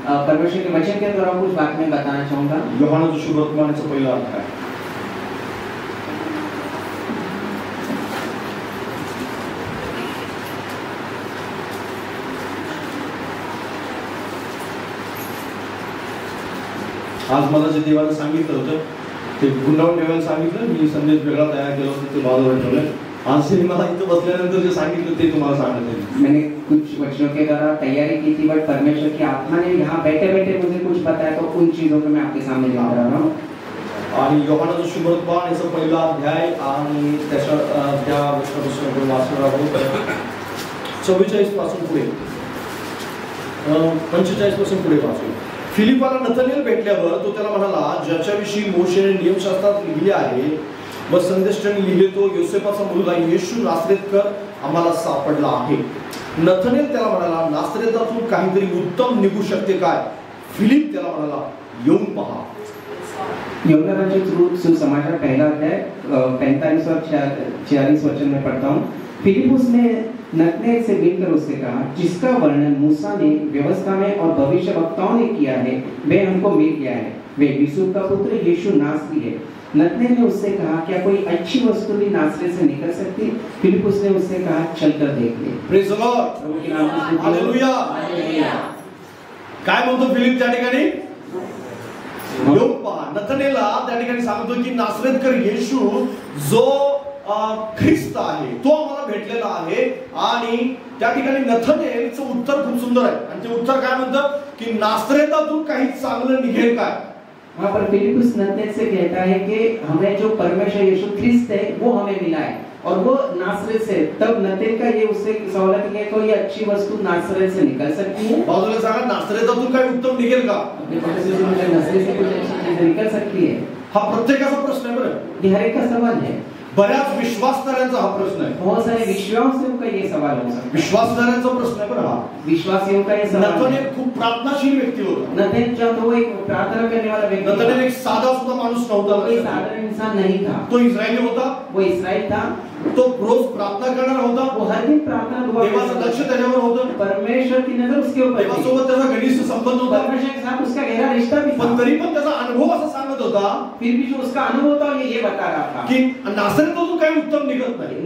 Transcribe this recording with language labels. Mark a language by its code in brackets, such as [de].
[hi] परमेश्वर के वचन के द्वारा कुछ बात मैं बताना चाहूंगा. [mr] योहानाचा शुभवर्तमानाचा पहिला अध्याय. आज मला जे देवाने सांगितलं होतं ते गुंडावून ठेवायला सांगितलं. मी संदेश वेगळा तयार केला होता, ते बाजूला ठेवलं. आज मला इथं बसल्यानंतर जे सांगितलं ते तुम्हाला सांगत आहे. [hi] मैंने कुछ वचनों के द्वारा तैयारी की थी, बट परमेश्वर की आत्मा ने यहाँ बैठे बैठे मुझे कुछ बताया, तो उन चीजों को मैं आपके सामने लेकर आ रहा हूँ. [mr] आणि योहानाचं शुभवर्तमान याचा पहिला अध्याय आणि त्याच्या त्या वचनापासून आपण वाचणार आहोत. 44 पासून पुढे 45 पासून पुढे वाचू. फिलिपाला नथानेल भेटल्यावर तो त्याला म्हणाला, ज्याच्याविषयी मोशेने नियमशास्त्रात लिहिले आहे व संदेष्टांनी लिहिले, तो योसेफाचा मुलगा येशू नासरेतकर आम्हाला सापडला आहे. नथानेल त्याला म्हणाला, नासरेतातून काहीतरी उत्तम निघू शकते काय? फिलिप त्याला म्हणाला, येऊन पहा. [hi] यूहन्ना रचित सुसमाचार पहला अध्याय 45 और 46 वचन में पढ़ता हूँ. फिलिपुस ने नतनेल से मिलकर उससे कहा, जिसका वर्णन मूसा ने व्यवस्था में और भविष्यवक्ताओं ने किया है वह हमको मिल गया है. वे यूसुफ का पुत्र यीशु नासरी है. नतनेल ने उससे कहा, क्या कोई अच्छी वस्तु भी नासरेत से निकल सकती? फिलिपुस ने उससे कहा, चलकर देख ले. [en] Praise the Lord. Hallelujah. [mr] काय म्हणतो फिलिप त्या ठिकाणी? येऊन पहा. नथानेलला त्या ठिकाणी सांगतो की नासरेतकर येशू जो ख्रिस्त आहे तो आम्हाला भेटलेला आहे. आणि त्या ठिकाणी नथानेलचं उत्तर खूप सुंदर आहे. आणि ते उत्तर काय म्हणतं की नासरेतातून काही चांगलं निघेल काय? [hi] वहाँ पर फिलिपुस नतनेल से कहता है कि हमें जो परमेश्वर यीशु ख्रिस्त है वो हमें मिला है, और वो नासरेत से. तब नतनेल का ये उससे सवाल है कि कोई अच्छी वस्तु नासरेत से निकल सकती है? [mr] बाजूला सांगा, नासरेतातून काही उत्तम निघेल का? [hi] नासरेत से कुछ अच्छी चीजें निकल सकती है? [mr] हा प्रत्येकाचा प्रश्न आहे. बरं, [hi] ये हर एक का सवाल है. [mr] बऱ्याच विश्वासणाऱ्यांचा हा प्रश्न आहे. [hi] बहुत सारे विश्वासियों का ये सवाल हो सकता है. [mr] विश्वासणाऱ्यांचा प्रश्न आहे. बरं, हा [hi] विश्वासियों का ये सवाल. [mr] नथानेल खूप प्रार्थनाशील व्यक्ती होता. [hi] नतनेल जो था वो एक प्रार्थना करने वाला व्यक्ति था. [mr] नथानेल एक साधा सुद्धा माणूस नव्हता. [hi] कोई साधारण इंसान नहीं था. [mr] तो इस्रायली होता. [hi] वो इस्राएल था. [mr] तो रोज प्रार्थना करणारा होता. [hi] वो हर दिन प्रार्थना दुआ [mr] देवाचं लक्ष त्याच्यावर होतं. [hi] परमेश्वर की नजर उसके ऊपर थी. [mr] देवासोबत त्याचा घनिष्ठ संबंध होता. [hi] परमेश्वर के साथ उसका गहरा रिश्ता भी था. [mr] पण तरी पण त्याचा अनुभव असा सांगत होता, [hi] फिर भी जो उसका अनुभव था ये बता रहा था [mr] की नासरेतातून काही उत्तम निघत नाही.